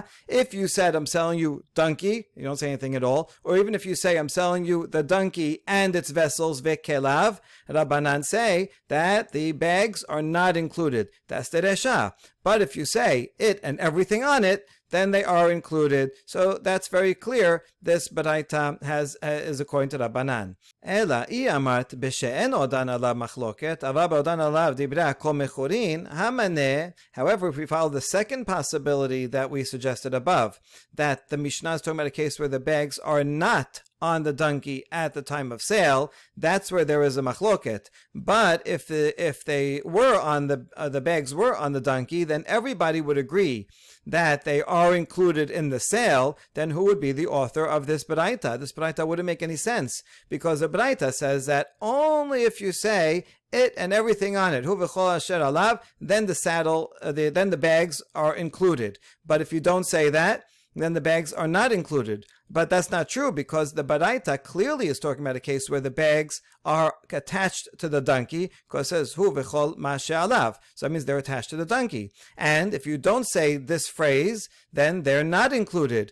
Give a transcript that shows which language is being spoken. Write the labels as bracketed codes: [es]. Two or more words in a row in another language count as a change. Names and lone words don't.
[en] If you said, I'm selling you donkey, you don't say anything at all, or even if you say, I'm selling you the donkey and its vessels, vekelav, Rabbanan say that the bags are not included. That's the resha. But if you say it and everything on it, then they are included. So that's very clear. This baraita is according to Rabbanan. [arc] אלא אמרת בשאין אוכפן עליו מחלוקת, אבל אוכפן עליו דברי הכל מחוברין לחמור. [en] However, if we follow the second possibility that we suggested above, that the Mishnah is talking about a case where the bags are not on the donkey at the time of sale, that's where there is a machloket. But if they were on the bags were on the donkey, then everybody would agree that they are included in the sale. Then who would be the author of this baraita? This baraita wouldn't make any sense, because the baraita says that only if you say it and everything on it, [he] הוא וכל אשר עליו, [en] then the saddle, then the bags are included. But if you don't say that, then the bags are not included. But that's not true, because the baraita clearly is talking about a case where the bags are attached to the donkey, because it says [he] הוא וכל מה שעליו. [en] So that means they're attached to the donkey. And if you don't say this phrase, then they're not included.